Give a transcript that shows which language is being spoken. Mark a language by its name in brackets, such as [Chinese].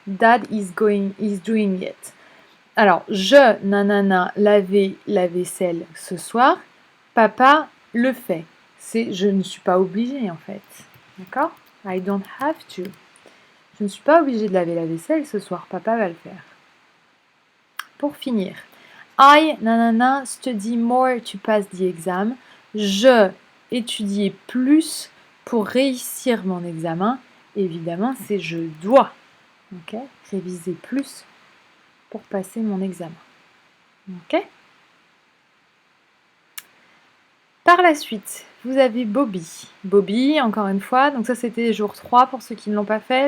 [English] Dad is doing it. [French] Alors, je, nanana, laver la vaisselle ce soir. Papa le fait. C'est je ne suis pas obligée en fait. D'accord? [English] I don't have to. [French] Je ne suis pas obligée de laver la vaisselle ce soir. Papa va le faire. Pour finir, [English] I, nanana, study more to pass the exam. [French] Je étudier plus pour réussir mon examen. Évidemment, c'est je dois. Ok? Réviser plus pour passer mon examen. Ok? Par la suite, vous avez Bobby. Bobby, encore une fois, donc ça c'était jour 3 pour ceux qui ne l'ont pas fait.